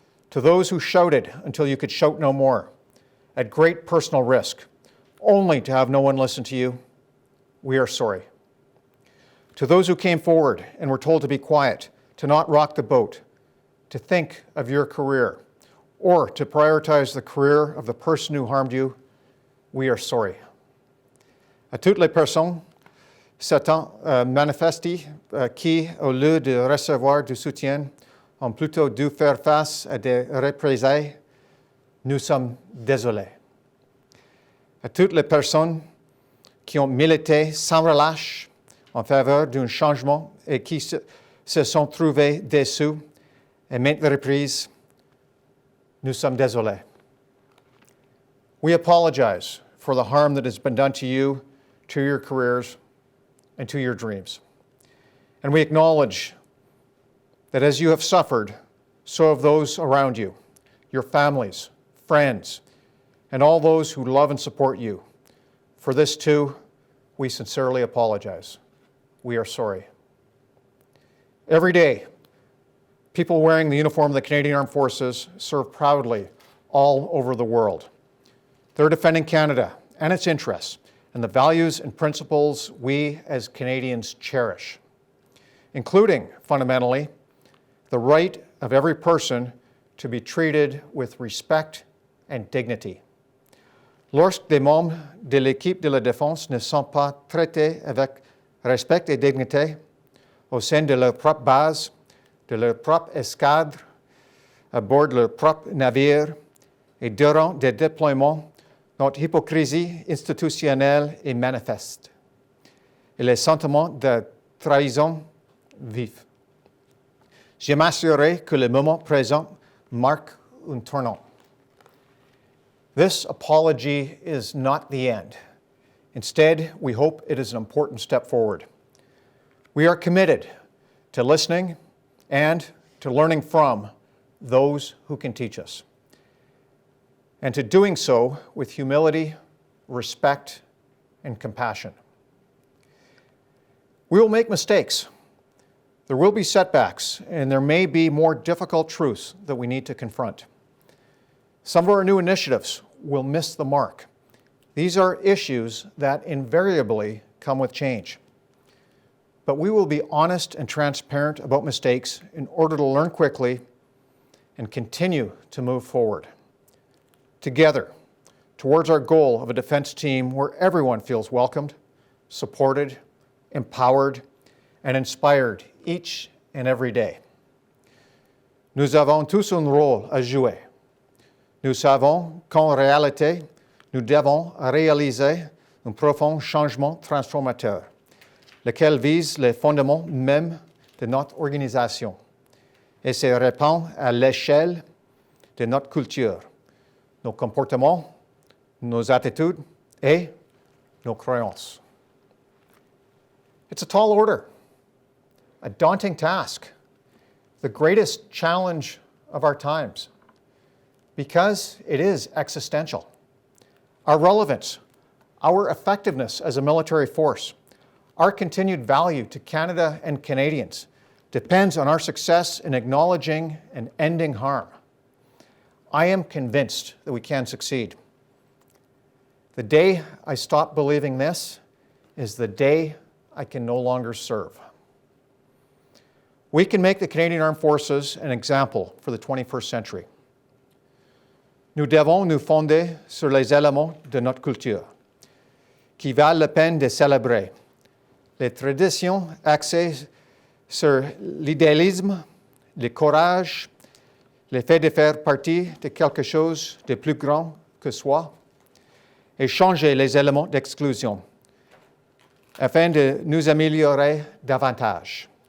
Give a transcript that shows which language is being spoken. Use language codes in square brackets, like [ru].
[en] To those who shouted until you could shout no more, at great personal risk, only to have no one listen to you, we are sorry. To those who came forward and were told to be quiet, to not rock the boat, to think of your career, or to prioritize the career of the person who harmed you, we are sorry. [fr] À toutes les personnes s'étant manifestées qui, au lieu de recevoir du soutien, ont plutôt dû faire face à des représailles, nous sommes désolés. À toutes les personnes qui ont milité sans relâche en faveur d'un changement et qui se sont trouvées déçues à maintes reprises, nous sommes désolés. [en] We apologize for the harm that has been done to you, to your careers, and to your dreams. And we acknowledge that as you have suffered, so have those around you, your families, friends, and all those who love and support you. For this too, we sincerely apologize. We are sorry. Every day, people wearing the uniform of the Canadian Armed Forces serve proudly all over the world. They're defending Canada and its interests and the values and principles we as Canadians cherish, including, fundamentally, the right of every person to be treated with respect and dignity. [fr] Lorsque des membres de l'équipe de la défense ne sont pas traités avec respect et dignité au sein de leur propre base, de leur propre escadre, à bord de leur propre navire et durant des déploiements, notre hypocrisie institutionnelle est manifeste et les sentiments de trahison vifs. Je m'assurerai que le moment présent marque un tournant. [en] This apology is not the end. Instead, we hope it is an important step forward. We are committed to listening and to learning from those who can teach us, and to doing so with humility, respect, and compassion. We will make mistakes. There will be setbacks, and there may be more difficult truths that we need to confront. Some of our new initiatives will miss the mark. These are issues that invariably come with change. But we will be honest and transparent about mistakes in order to learn quickly and continue to move forward together towards our goal of a defense team where everyone feels welcomed, supported, empowered, and inspired each and every day. Nous avons tous un rôle à jouer. Nous savons qu'en réalité, nous devons réaliser un profond changement transformateur, lequel vise les fondements mêmes de notre organisation et se répand à l'échelle de notre culture, nos comportements, nos attitudes et nos croyances. It's a tall order, a daunting task, the greatest challenge of our times, because it is existential. Our relevance, our effectiveness as a military force, our continued value to Canada and Canadians depends on our success in acknowledging and ending harm. I am convinced that we can succeed. The day I stop believing this is the day I can no longer serve. We can make the Canadian Armed Forces an example for the 21st century. [fr] Nous devons nous fonder sur les éléments de notre culture, qui valent la peine de célébrer. Les traditions axées sur l'idéalisme, le courage, le fait de faire partie de quelque chose de plus grand que soi, et changer les éléments d'exclusion, afin de nous améliorer davantage,